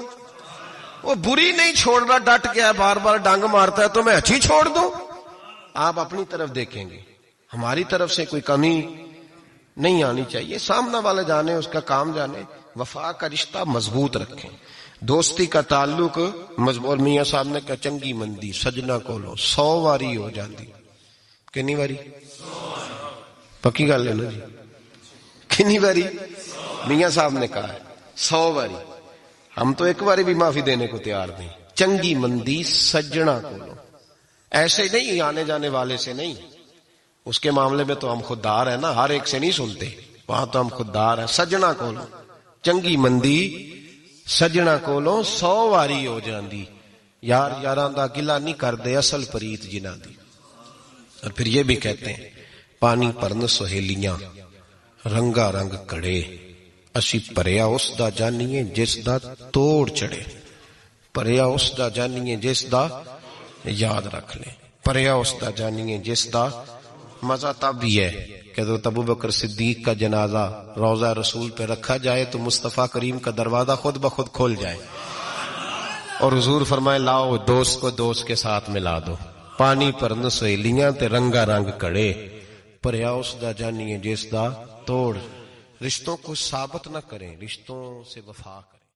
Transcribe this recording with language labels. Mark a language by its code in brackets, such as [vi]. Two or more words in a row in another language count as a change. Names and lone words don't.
[ur] وہ بری نہیں چھوڑ رہا, ڈٹ گیا, بار بار ڈانگ مارتا ہے تو میں اچھی چھوڑ دوں. آپ اپنی طرف دیکھیں گے, ہماری طرف سے کوئی کمی نہیں آنی چاہیے. سامنا والا جانے, اس کا کام جانے. وفا کا رشتہ مضبوط رکھیں, دوستی کا تعلق مضبوط. میاں صاحب نے کہا [pa] چنگی مندی سجنا کولو 100 واری ہو جاندی. کنی واری؟ پکی گل ہے نا جی, کنی واری؟ [ur] میاں صاحب نے کہا ہے 100 واری. ہم تو ایک باری بھی معافی دینے کو تیار نہیں. [pa] چنگی مندی سجنا کولو, [ur] ایسے نہیں آنے جانے والے سے نہیں. اس کے معاملے میں تو ہم خوددار ہیں نا, ہر ایک سے نہیں سنتے, وہاں تو ہم خوددار ہیں. [pa] سجنا کولو چنگی مندی سجنا کولو 100 واری ہو جاندی. یار یاراں دا گلا نہیں کردے اصل پریت جنہاں دی. [ur] اور پھر یہ بھی کہتے ہیں [pa] پانی پرن سہیلیاں رنگا رنگ کڑے, اسی پریا اس دا جانیے جس دا توڑ چڑھے. پریا اس دا جانیے جس دا, [ur] یاد رکھ لیں, [pa] پریا اس دا جانیے جس دا. [ur] مزہ تب بھی ہے کہ ابو بکر صدیق کا جنازہ روضہ رسول پہ رکھا جائے تو مصطفیٰ کریم کا دروازہ خود بخود کھول جائے. اور حضور فرمائے لاؤ دوست کو دوست کے ساتھ ملا دو، [pa] پانی پر نسویلیاں تے رنگا رنگ کڑے، پریا اس دا جانیے جس دا توڑ۔ [ur] رشتوں کو ثابت نہ کریں، رشتوں سے وفا کریں۔